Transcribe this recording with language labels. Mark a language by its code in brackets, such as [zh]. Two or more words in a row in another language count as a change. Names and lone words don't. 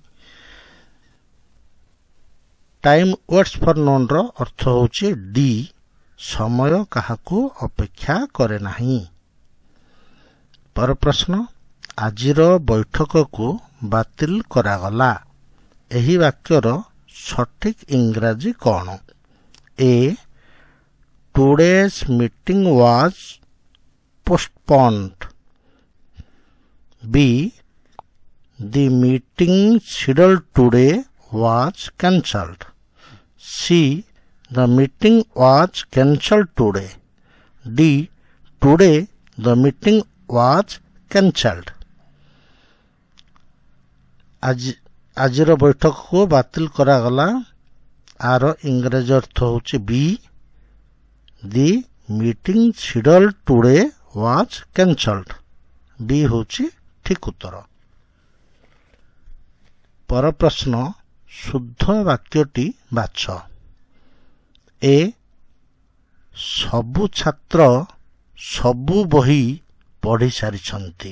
[en] time waits for none [or] ର ଅର୍ଥ ହେଉଛି ଡି ସମୟ କାହାକୁ ଅପେକ୍ଷା କରେ ନାହିଁ। ପର ପ୍ରଶ୍ନ ଆଜିର ବୈଠକକୁ ବାତିଲ କରାଗଲା। ଏହି ବାକ୍ୟର ସଠିକ ଇଂରାଜୀ କ'ଣ? [en] A today's meeting was postponed. B the meeting scheduled today was cancelled. C the meeting was cancelled today. D today the meeting was cancelled. [or] ଆଜିର ବୈଠକକୁ ବାତିଲ କରାଗଲା। ଆର ଇଂରାଜୀ ଅର୍ଥ ହେଉଛି [en] B the meeting scheduled today was cancelled. [or] ବି ହେଉଛି ଠିକ ଉତ୍ତର। ପର ପ୍ରଶ୍ନ ଶୁଦ୍ଧ ବାକ୍ୟଟି ବାଛ। ଏ ସବୁ ଛାତ୍ର ସବୁ ବହି ପଢ଼ି ସାରିଛନ୍ତି।